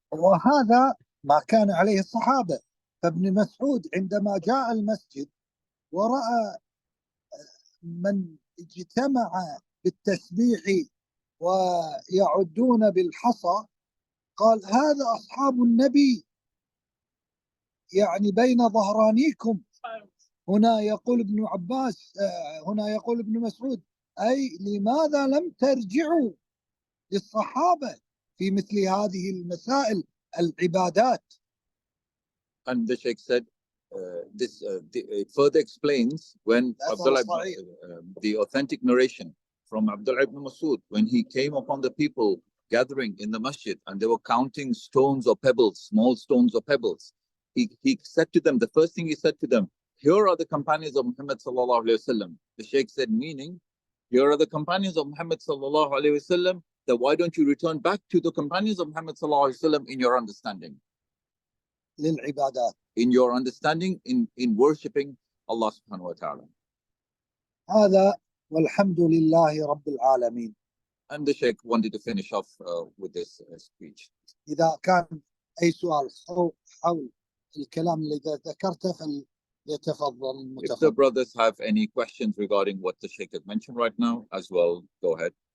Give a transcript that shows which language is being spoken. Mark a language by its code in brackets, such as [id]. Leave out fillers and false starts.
[ar] وهذا ما كان عليه الصحابة. فابن مسعود عندما جاء المسجد ورأى من اجتمع بالتسبيح ويعدون بالحصى، قال: هذا أصحاب النبي، يعني بين ظهرانيكم. هنا يقول ابن عباس، هنا يقول ابن مسعود: أي لماذا لم ترجعوا للصحابة في مثل هذه المسائل العبادات. [en] And the Shaykh said, it further explains when Abdullah, the authentic narration from Abdullah ibn Masud, when he came upon the people gathering in the masjid and they were counting stones or pebbles, small stones or pebbles, he said to them, the first thing he said to them, here are the companions of Muhammad sallallahu alaihi wasallam. The Shaykh said, meaning, here are the companions of Muhammad sallallahu alaihi wasallam, that why don't you return back to the companions of Muhammad sallallahu alaihi wasallam in your understanding? [ar] للعبادات. [en] In your understanding, in worshipping Allah subhanahu wa ta'ala. [ar] هذا والحمد لله رب العالمين. [en] And the Shaykh wanted to finish off with this speech. [ar] إذا كان أي سؤال حول الكلام اللي ذكرته فليتفضل المتفضل. [en] If the brothers have any questions regarding what the Shaykh had mentioned right now, as well, go ahead.